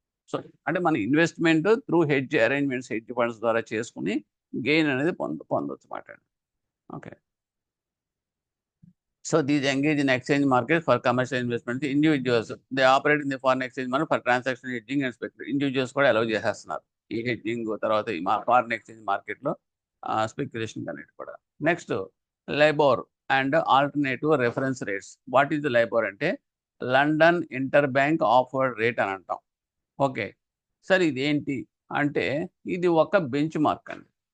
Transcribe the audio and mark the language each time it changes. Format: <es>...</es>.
<te>So అంటే మన investment through hedge arrangements, hedge funds ద్వారా చేసుకుని గెయిన్ అనేది పొందొచ్చు మాట.</te> <en>Okay, so these engage in exchange market for commercial investment. Individuals, they operate in the foreign exchange market for transaction hedging and speculation.</en> <te>Individuals కూడా allow చేసేస్తున్నారు ఈ hedging, తర్వాత ఈ ఫారిన్ ఎక్స్చేంజ్ మార్కెట్లో స్పెక్యులేషన్ అనేది కూడా.</te> <en>Next, LIBOR and alternative reference rates. What is the LIBOR అంటే London inter bank offered rate</en> <te>అని అంటాం. ఓకే, సరే ఇది ఏంటి అంటే ఇది ఒక బెంచ్ మార్క్ అండి.</te>